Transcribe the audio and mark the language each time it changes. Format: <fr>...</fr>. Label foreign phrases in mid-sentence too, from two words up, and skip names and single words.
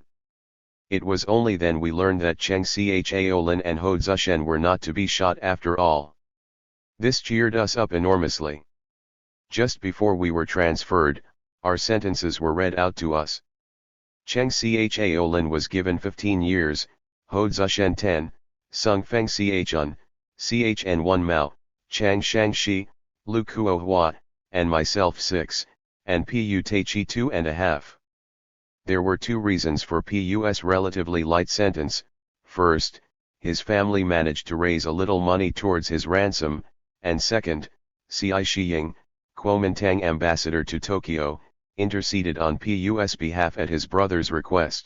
<en>It was only then we learned that Cheng Xiaolin and Ho Zishen were not to be shot after all. This cheered us up enormously. Just before we were transferred, our sentences were read out to us. Cheng Xiaolin was given 15 years, Ho Zishen 10, Sung Feng Chn 1 Mao, Chang Shangxi, Lu Kuo Hua, and myself 6, and Pu Taichi 2.5. There were two reasons for Pu's relatively light sentence. First, his family managed to raise a little money towards his ransom, and second, Cai Shiying, Kuomintang ambassador to Tokyo, interceded on Pu's behalf at his brother's request.</en>